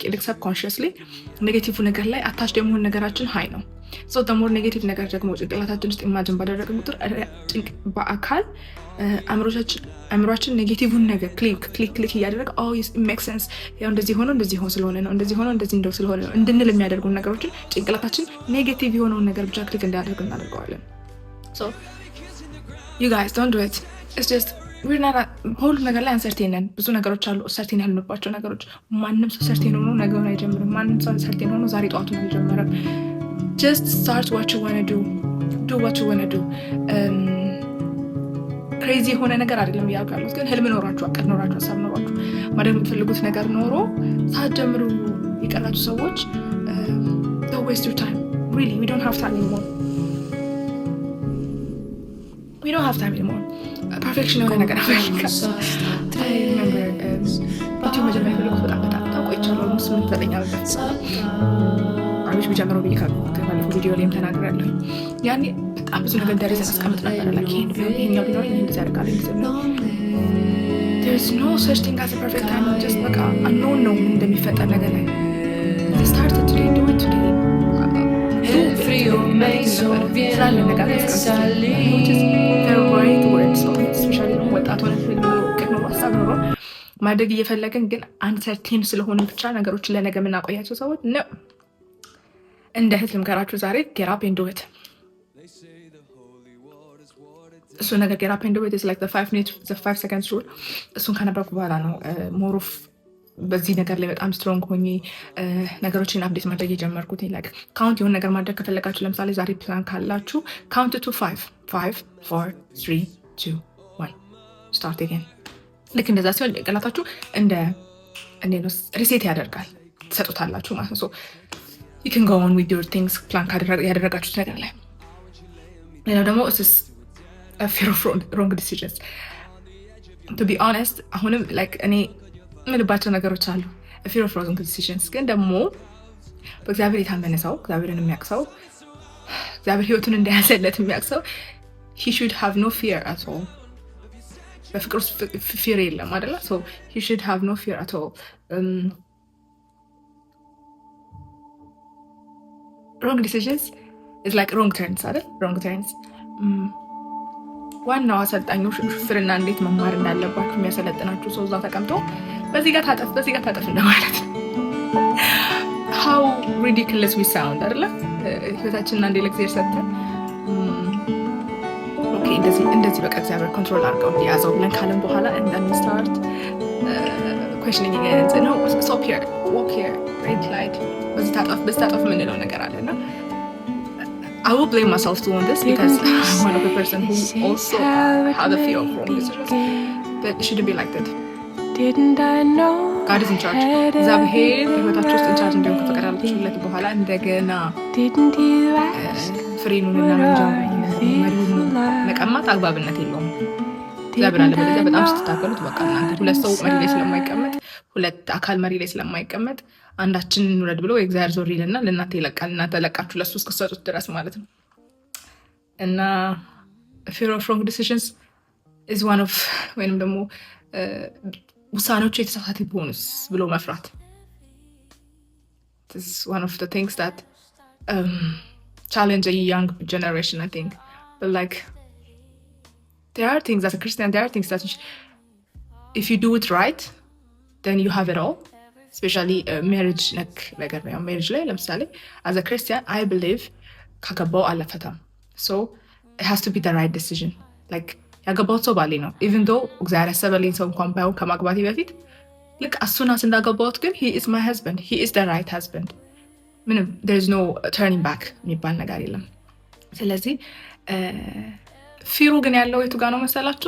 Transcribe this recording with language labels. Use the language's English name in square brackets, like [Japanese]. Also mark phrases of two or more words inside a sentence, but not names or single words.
[Amharic] ይልቅ [English] subconsciously negative [Amharic] ነገር ላይ አታች ደግሞ የሆነ ሃይ ነው። [English] so the more negative [Amharic] ነገር ደግሞ ጭንቅላታችን ውስጥ ኢማጂን ባደረግን ቁጥር በአካል አእምሯችን ኔጌቲቭን ነገር ክሊክ እያደረገ [English] it makes sense [Amharic] ያው እንደዚህ ሆኖ ስለሆነ ነው፣ እንደዚህ ሆኖ እንደዚህ እንደው ስለሆነ ነው እንድንል የሚያደርጉን ነገሮችን ጭንቅላታችን ኔጌቲቭ የሆነውን ነገር ብቻ ክሊክ እንዲያደርግ እናደርገዋለን። [English] so you guys don't do it። it's just we're not [Amharic] ሁሉ ነገር ላይ አንሰርቴን ነን። ብዙ ነገሮች አሉ ሰርቴን ያልንባቸው ነገሮች። ማንም ሰው ሰርቴን ሆኖ ነገውን አይጀምርም። ማንም ሰው ሰርቴን ሆኖ ዛሬ ጠዋቱን አልጀመረም። [English] just start what you want to do what you want to do። [Amharic] ክሬዚ የሆነ ነገር አይደለም እያልኩ ያለሁት፣ ግን ህልም ኖራችሁ፣ አቅድ ኖራችሁ፣ ሀሳብ ኖራችሁ ማድረግ የምትፈልጉት ነገር ኖሮ ሳትጀምሩ የቀራችሁ ሰዎች [English] don't waste your time really። we don't have time anymore። [Amharic] ፐርፌክሽን የሆነ ነገር አፈልጋለሁ። ዩቲዩብ መጀመሪያ የፈለጉት በጣም ቆይቻለሁ። 8-9 ዓመት አሪፍ ቢጀምረው ብዬ ከባለፈው ቪዲዮ ላይም ተናግሬያለሁ። ያኔ በጣም ብዙ ነገር ደረጃ አስቀምጥ ነበር። like ይሄኛው ቢኖር እንደዚህ አደርጋለሁ እንደዚህ። [English] there's no such thing as a perfect time። [Amharic] just በቃ unknown ነው እንደሚፈጠር ነገር ላይ [English] start it today, do it today። [Amharic] ማድረግ እየፈለግን ግን አንሰርቴን ስለሆነ ብቻ ነገሮችን ለነገ የምናቆያቸው ሰዎች ነው። እንደ እህት ልምከራችሁ ዛሬ [English] get up and do it። [Amharic] እሱ ነገር [English] get up and do it is like the 5 seconds rule። [Amharic] እሱን ካነበብኩ በኋላ ነው ሞሮፍ በዚህ ነገር ላይ በጣም ስትሮንግ ሆኜ ነገሮችን አፕዴት ማድረግ የጀመርኩት። like ካውንት የሆነ ነገር ማድረግ ከፈለጋችሁ ለምሳሌ ዛሬ ፕላን ካላችሁ [English] count to 5 4 3 2 1 start again። [Amharic] ልክ እንደዛ ሲሆን ጭንቅላታችሁ እንደ ሪሴት ያደርጋል፣ ትሰጡታላችሁ ማለት ነው። [English] so you can go on with your things [Amharic] ፕላን ያደረጋችሁት ነገር ላይ። ሌላው ደግሞ [English] a fear of wrong decisions። to be honest [Amharic] አሁንም like እኔ ምንባቸው ነገሮች አሉ [English] a fear of wrong decisions። [Amharic] ግን ደግሞ በእግዚአብሔር የታመነ ሰው፣ እግዚአብሔርን የሚያውቅ ሰው እግዚአብሔር ህይወቱን እንደያዘለት የሚያውቅ ሰው [English] he should have no fear at all። [Amharic] በፍቅር ውስጥ ፊር የለም አይደለ? [English] so he should have no fear at all። wrong decisions is like wrong turns አይደል? wrong turns [Amharic] ዋናው አሰልጣኙ ሹፍርና እንዴት መማር እንዳለባችሁ የሚያሰለጥናችሁ ሰው እዛ ተቀምጦ በዚህ ጋር ታጠፍ እንደማለት ነው። [English] how ridiculous we sound [Amharic] አይደለ? ህይወታችንን አንዴ ለእግዚአብሔር ሰጥተን ኦኬ እንደዚህ በቃ እግዚአብሔር ኮንትሮል አድርገው እንዲያዘው ብለን ካለን በኋላ እንዳንስታርት [English] questioning again no stop here walk here red light [Amharic] በዚህ ታጠፍ የምንለው ነገር አለና [English] I will blame myself too on this because I'm one of the person who also had a fear of wrong decisions, but it shouldn't be like that. God is in charge. [Amharic] እግዚአብሔር በህይወታችሁ ውስጥ ኢንቻርጅ እንዲሆን ከፈቀዳችሁለት በኋላ እንደገና ፍሬኑንና መሪውን መቀማት አግባብነት የለውም። እግዚአብሔር አለ በለዚያ በጣም ስትታገሉት በቃ እናንተ ሁለት ሰው መሪ ላይ ስለማይቀመጥ ሁለት አካል መሪ ላይ ስለማይቀመጥ አንዳችን እንውረድ ብሎ የእግዚአብሔር ዞር ይልና ለእናንተ ይለቃል። እናንተ ለቃችሁ ለሱ እስክትሰጡት ድረስ ማለት ነው። እና [English] fear of wrong decisions is one of [Amharic] ወይንም ደግሞ ውሳኔዎቹ የተሳሳተ ቢሆኑስ ብሎ መፍራት [English] this is one of the things that challenge a young generation I think. But like there are things as a Christian, there are things that if you do it right then you have it all. Especially marriage [Amharic] ነገር ነው። [English] marriage [Amharic] ላይ ለምሳሌ [English] as a Christian I believe [Amharic] ካገባው አለፈታም [English] so it has to be the right decision. [Amharic] like ያገባው ሰው ባሌ ነው [English] even though [Amharic] እግዚአብሔር ያሰበልኝ ሰው እንኳን ባይሆን ከማግባቴ በፊት ልክ አሱናስ እንዳገባሁት ግን [English] he is my husband, he is the right husband። [Amharic] ምንም [English] there is no turning back [Amharic] የሚባል ነገር የለም። ስለዚህ ፊሩ ግን ያለው የቱ ጋር ነው መሰላችሁ?